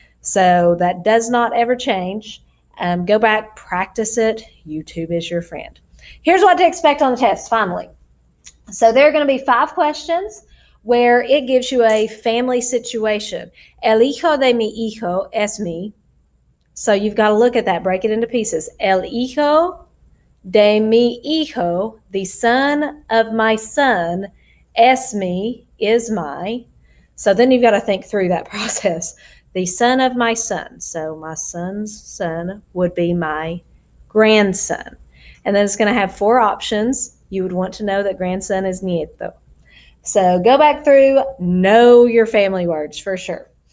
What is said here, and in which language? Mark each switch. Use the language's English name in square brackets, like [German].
[English] So that does not ever change. Go back, practice it. YouTube is your friend. Here's what to expect on the test, finally. So there are going to be 5 questions where it gives you a family situation. [Spanish] El hijo de mi hijo es mi. [English] So you've got to look at that, break it into pieces. [Spanish] El hijo de mi hijo, [English] the son of my son, [Spanish] es mi, [English] is my. So then you've got to think through that process. The son of my son. So my son's son would be my grandson. And then it's going to have 4 options. You would want to know that grandson is nieto. So go back through, know your family words for sure.